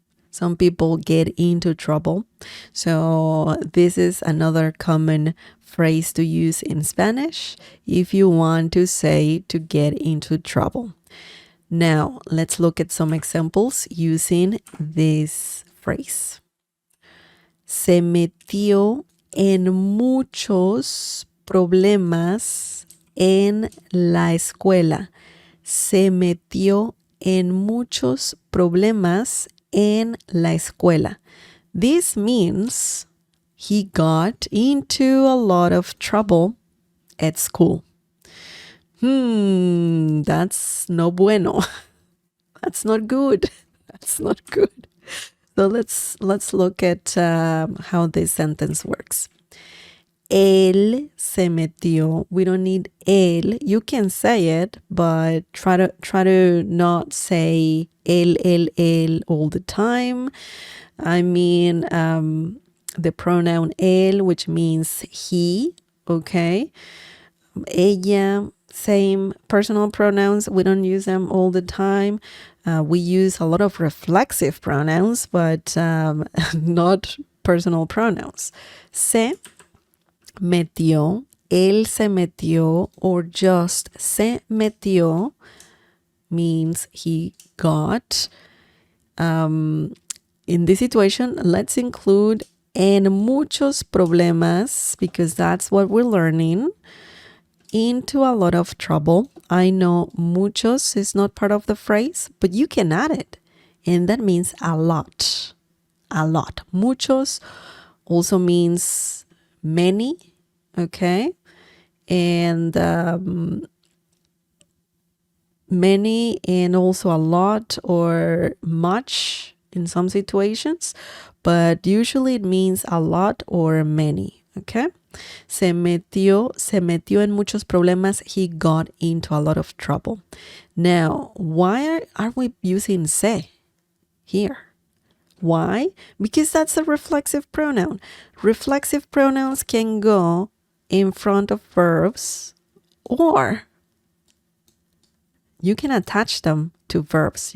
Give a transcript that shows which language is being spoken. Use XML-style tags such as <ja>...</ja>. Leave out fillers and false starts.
<en>Some people get into trouble. So this is another common phrase to use in Spanish if you want to say to get into trouble. Now, let's look at some examples using this phrase.</en> <es>Se metió en muchos problemas en la escuela. Se metió en muchos problemas en la escuela.</es> <en>This means he got into a lot of trouble at school. That's</en> <es>no bueno.</es> <en>That's not good. That's not good. So let's look at how this sentence works.</en> <es>Él se metió.</es> <en>We don't need él. You can say it, but try to not say él all the time. I mean the pronoun él, which means he, okay? Ella, same personal pronouns. We don't use them all the time. We use a lot of reflexive pronouns, but not personal pronouns.</en> <es>Se metió, él se metió,</es> <en>or just</en> <es>se metió</es> <en>means he got. In this situation, let's include</en> <es>en muchos problemas,</es> <en>because that's what we're learning. Into a lot of trouble. I know muchos is not part of the phrase, but you can add it. And that means a lot. A lot. Muchos also means many, okay? And many and also a lot or much in some situations, but usually it means a lot or many, okay?</en> <es>Se metió en muchos problemas.</es> <en>He got into a lot of trouble. Now, why are we using se here? Why? Because that's a reflexive pronoun. Reflexive pronouns can go in front of verbs, or you can attach them to verbs.</en>